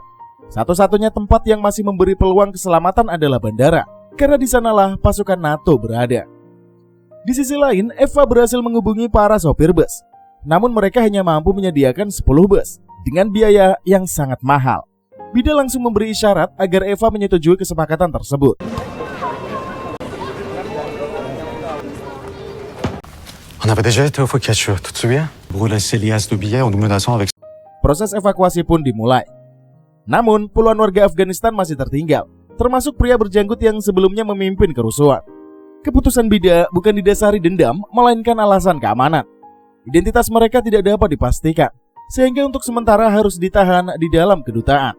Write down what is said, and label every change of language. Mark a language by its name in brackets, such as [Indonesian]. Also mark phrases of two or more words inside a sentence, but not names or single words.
[Indonesian] Satu-satunya tempat yang masih memberi peluang keselamatan adalah bandara, karena di sanalah pasukan NATO berada. Di sisi lain, Eva berhasil menghubungi para sopir bus. namun mereka hanya mampu menyediakan 10 bus dengan biaya yang sangat mahal. Bida langsung memberi isyarat agar Eva menyetujui kesepakatan tersebut. [French] On avait déjà été au Focaccia, tu te souviens? Brûler ces liasses de billets en nous menaçant avec... [Indonesian] Proses evakuasi pun dimulai. Namun, puluhan warga Afghanistan masih tertinggal, termasuk pria berjanggut yang sebelumnya memimpin kerusuhan. Keputusan Bida bukan didasari dendam, melainkan alasan keamanan. Identitas mereka tidak dapat dipastikan, sehingga untuk sementara harus ditahan di dalam kedutaan.